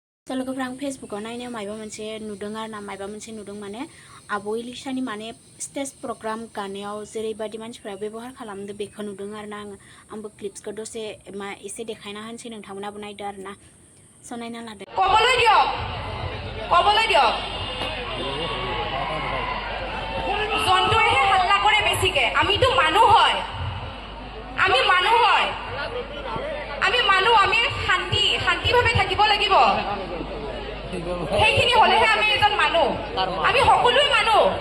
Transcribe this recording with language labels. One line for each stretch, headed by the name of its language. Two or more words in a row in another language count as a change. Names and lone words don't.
Bodo: लोगोफोर आं फेसबुकाव नायनायाव मायबा मोनसे नुदों आरो ना मायबा मोनसे नुदों माने आब' इलिसानि माने
English: stage program
Bodo: गानायाव जेरैबायदि मानसिफ्रा बेबहार खालामदो बेखौ नुदों आरो ना आंबो क्लिप्सखौ दसे एसे देखायना होनसै नोंथांमोनाबो नायदो आरो ना स' नायना लादो
Assamese: কবলৈ দিয়ক জন্তুৱেহে হাল্লা কৰে বেছিকে আমিতো মানুহ হয় আমি শান্তিভাৱে থাকিব লাগিব সেইখিনি হলেহে আমি এজন মানুহ আমি সকলোৱে মানুহ